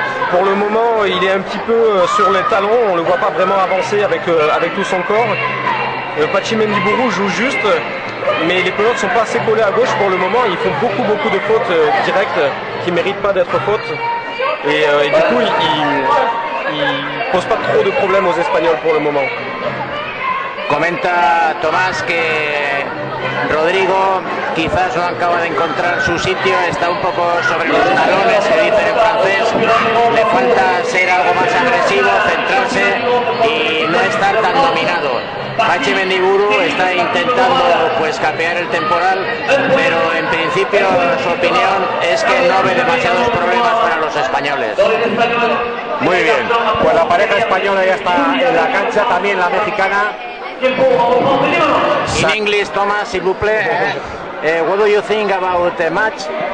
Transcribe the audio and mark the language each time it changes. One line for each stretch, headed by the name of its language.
French: Pour le moment, il est un petit peu sur les talons, on ne le voit pas vraiment avancer avec tout son corps. Pachi Mendiburu joue juste, mais les pelotes ne sont pas assez collées à gauche pour le moment. Ils font beaucoup de fautes directes qui ne méritent pas d'être fautes. Et du coup, il ne pose pas trop de problèmes aux Espagnols pour le moment.
Spanish: Comenta Tomás que Rodrigo quizás no acaba de encontrar su sitio, está un poco sobre los talones, se dice en francés, le falta ser algo más agresivo, centrarse y no estar tan dominado. Pachi Mendiburu está intentando pues capear el temporal, pero en principio su opinión es que no ve demasiados problemas para los españoles. Muy bien, pues la pareja española ya está en la cancha, también la mexicana.
English: In English, Thomas,
French: s'il vous plaît.
English: What do you think about the match?